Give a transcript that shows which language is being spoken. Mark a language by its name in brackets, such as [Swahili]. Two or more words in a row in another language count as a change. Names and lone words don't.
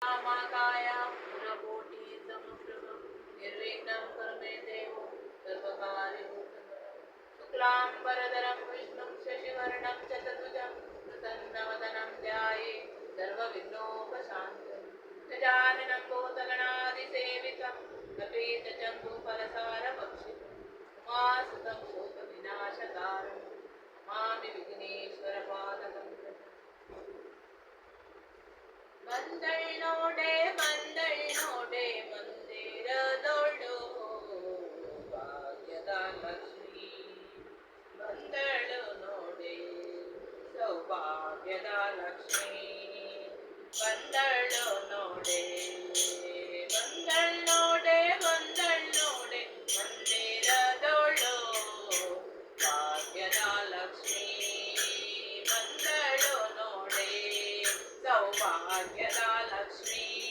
[Sanskrit] महाकाय पूर्णकोटि समप्रभ निर्विघ्नं कुरु मे देव सर्वकार्येषु शुक्लाम्बरधरं विष्णुं शशिवर्णं चतुर्भुजं प्रसन्नवदनं ध्यायेत् सर्वविघ्नोपशान्तये गजाननं भूतगणादिसेवितं कपीतजम्बूफलसारभक्षितम् उमासुतं शोकविनाशकारणं नमामि विघ्नेश्वरपादकं [Kannada] ಮಂದಳ್ನೋಡೆ ಮಂದಳ್ನೋಡೆ ಮಂದಿರದೊಳು ಭಾಗ್ಯದ ಲಕ್ಷ್ಮಿ ಬಂದಳು ನೋಡೆ ಸೌಭಾಗ್ಯದ ಲಕ್ಷ್ಮಿ ಬಂದಳು ನೋಡೆ ಬಂದಳ್ನೋಡೆ ಬಂದಳ್ನೋಡೆ ಮಂದಿರದೊಳು ಭಾಗ್ಯದ ಲಕ್ಷ್ಮಿ ಬಂದಳು ನೋಡೆ ಸೌಭಾಗ್ಯದ ಲಕ್ಷ್ಮಿ